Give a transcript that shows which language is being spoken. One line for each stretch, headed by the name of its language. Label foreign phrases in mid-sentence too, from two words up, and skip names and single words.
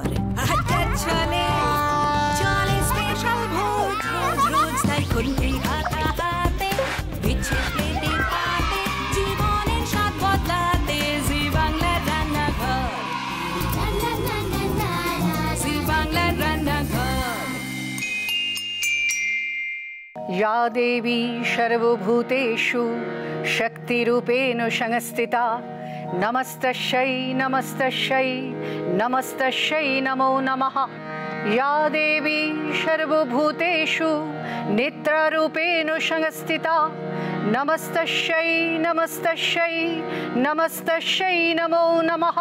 Bangla: আড্ডার ছলে চলে স্পেশাল ভোজ, রোজ রোজ তাই কন্ঠে হাতে বিচ্ছে পেটে পাতে, জীবনের স্বাদ বদলাতে জি বাংলার রান্নাঘর, জি বাংলার রান্নাঘর।
Sanskrit: या देवी सर्वभूतेषु शक्तिरूपेण संस्थिता, नमस्तस्यै नमस्तस्यै नमस्तस्यै नमो नमः। या देवी सर्वभूतेषु नेत्ररूपेण संस्थिता, नमस्तस्यै नमस्तस्यै नमस्तस्यै नमो नमः।